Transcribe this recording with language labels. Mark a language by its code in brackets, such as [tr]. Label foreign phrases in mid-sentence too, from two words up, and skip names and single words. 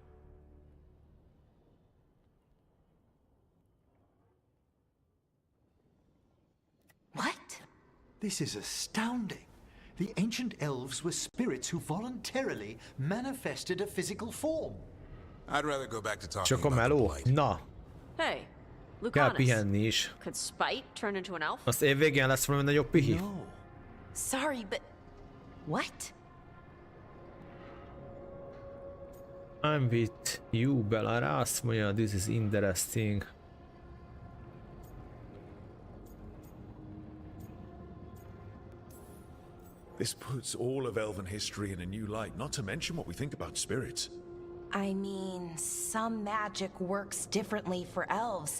[en] What? This is astounding. The ancient elves were spirits who voluntarily manifested a physical form. I'd rather go back to talking [hu] Csak a [en] about the [hu] meló? [en] blight. [hu] Na, [en] Hey, [hu] kell [en] Lucanus. [hu] pihenni is. [en] Could Spite turn into an elf? [hu] Azt évvégén lesz valami nagyobb pihi? [en] No. Sorry, but... What? I'm with you, Bellara. [hu] Azt mondja, [en] this is interesting. This puts all of elven history in a new light, not to mention what we think about spirits. I mean, some magic works differently for elves.